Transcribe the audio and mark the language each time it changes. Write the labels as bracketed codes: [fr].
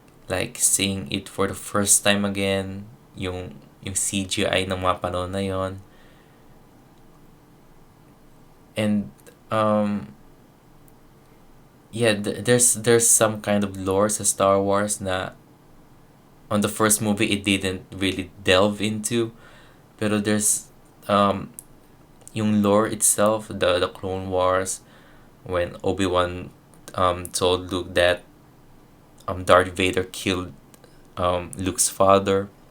[en] Like seeing it for the first time again. [tl] Yung CGI ng mga panahon na yon. [en] And yeah, there's some kind of lore sa Star Wars na on the first movie it didn't really delve into, pero there's yung lore itself, the Clone Wars, when Obi-Wan told Luke that Darth Vader killed Luke's father.